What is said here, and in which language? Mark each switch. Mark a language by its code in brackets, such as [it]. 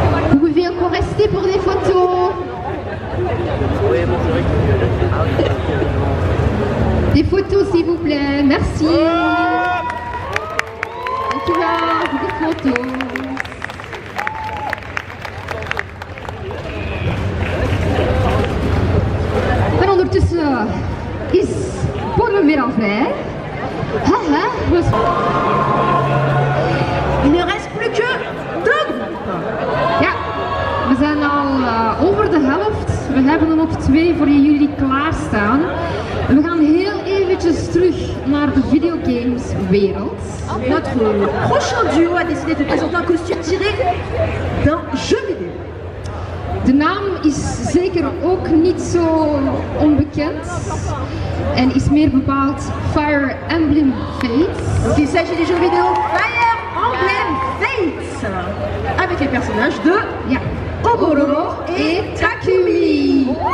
[fr] Vous pouvez encore rester pour des photos. Des photos s'il vous plaît, merci. [nl] Dankjewel voor de foto's. En ondertussen is Polen weer al vrij. Haha, [fr] Il ne reste plus que 2 groupes. [nl] Ja, we zijn al over de helft. We hebben er nog 2 voor jullie klaarstaan. En we gaan heel eventjes terug naar de videogameswereld. [fr] Notre prochain duo a décidé de présenter un costume tiré d'un jeu vidéo. [nl] De naam is zeker ook niet zo onbekend en is meer bepaald Fire Emblem Fates. [fr] Donc il s'agit du jeu vidéo Fire Emblem Fates avec les personnages de Oboro et Takumi.